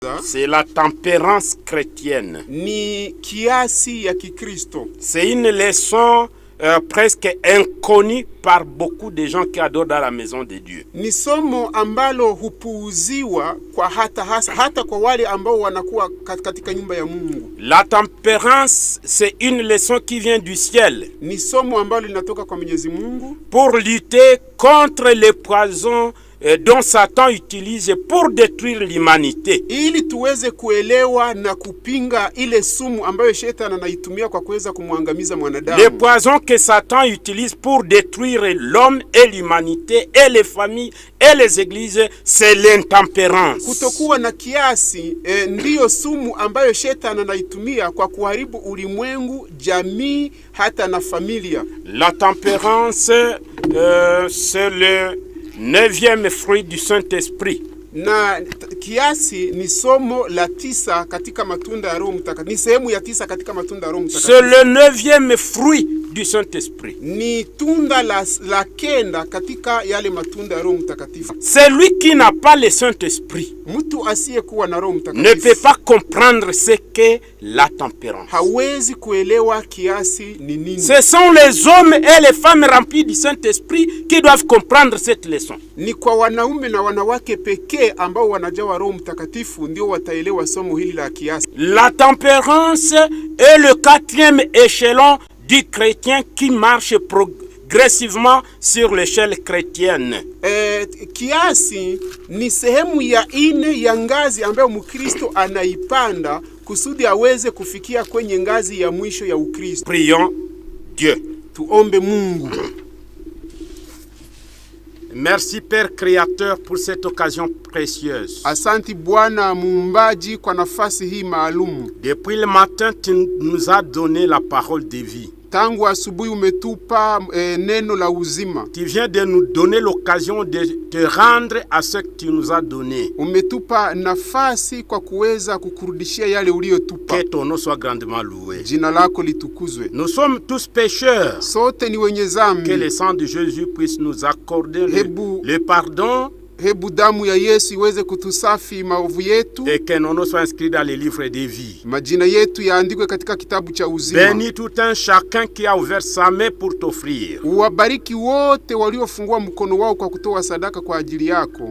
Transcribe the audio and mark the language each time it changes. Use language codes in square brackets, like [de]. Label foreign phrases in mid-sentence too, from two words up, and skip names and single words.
[fr] C'est la tempérance chrétienne. [sw] Ni kiasi ya Kikristo. [fr] C'est une leçon presque inconnue par beaucoup de gens qui adorent dans la maison de Dieu. [sw] Ni somo ambalo hupuuziwa kwa hata kwa wale ambao wanakuwa katika nyumba ya Mungu. [fr] La tempérance, c'est une leçon qui vient du ciel. [sw] Ni somo ambalo linatoka kwa Mwenyezi Mungu [fr] pour lutter contre les poisons dont Satan utilise pour détruire l'humanité. [sw] Ili tuweze kuelewa na kupinga ile sumu ambayo shetani anaitumia kwa kuweza kumwangamiza mwanadamu. [fr] Les poisons que Satan utilise pour détruire l'homme et l'humanité et les familles et les églises, c'est l'intempérance. [sw] Kutokuwa na kiasi ndiyo sumu ambayo shetani anaitumia kwa kuharibu ulimwengu, jamii, hata na familia. [fr] La tempérance, c'est le 9e fruit du Saint-Esprit. [sw] Na kiasi ni somo la 9 katika matunda ya Roho Mtakatifu. Ni sehemu ya 9 katika matunda ya Roho Mtakatifu. [fr] C'est le 9e fruit du Saint-Esprit. [sw] Ni tunda la 9 katika yale matunda ya Roho Mtakatifu. [fr] Celui qui n'a pas le Saint-Esprit [sw] mtu asiyekuwa na Roho Mtakatifu [fr] ne peut pas comprendre ce qu'est la tempérance. [sw] Hawezi kuelewa kiasi ni nini. [fr] Ce sont les hommes et les femmes remplis du Saint-Esprit qui doivent comprendre cette leçon. [sw] Ni kwa wanaume na wanawake pekee ambao wanajawa Roho Mtakatifu ndio wataelewa somo hili la kiasi. [fr] La tempérance est le 4e échelon du chrétien qui marche progressivement sur l'échelle chrétienne. [sw] Kiasi ni sehemu ya 4 ya ngazi ambayo Mkristo anaipanda kusudi aweze kufikia kwenye ngazi ya mwisho ya Ukristo. [fr] Prions Dieu. [sw] Tuombe Mungu. [fr] Merci Père Créateur pour cette occasion précieuse. [sw] Asanti Bwana Muumbaji kwa nafasi hii maalum. [fr] Depuis le matin, tu nous as donné la parole de vie. [sw] Tangu asubuhi umetupa neno la uzima. [fr] Tu viens de nous donner l'occasion de te rendre à ce que tu nous as donné. [sw] Umetupa nafasi kwa kuweza kukurudishia yale uliyotupa. [fr] Que ton nom soit grandement loué. [sw] Jina lako litukuzwe. [fr] Nous sommes tous pécheurs. [sw] Sote ni wenye dhambi. [fr] Que le sang de Jésus puisse nous accorder le pardon. [sw] Hebu damu ya Yesu iweze kutusafi maovu yetu. [fr] Et que nos noms soient inscrits dans les livres de vie. [sw] Majina yetu yaandikwe katika kitabu cha uzima. [fr] Bénis tout un chacun qui a ouvert sa main pour t'offrir. [sw] Uwabariki wote waliofungua mkono wao kwa kutoa sadaka kwa ajili yako.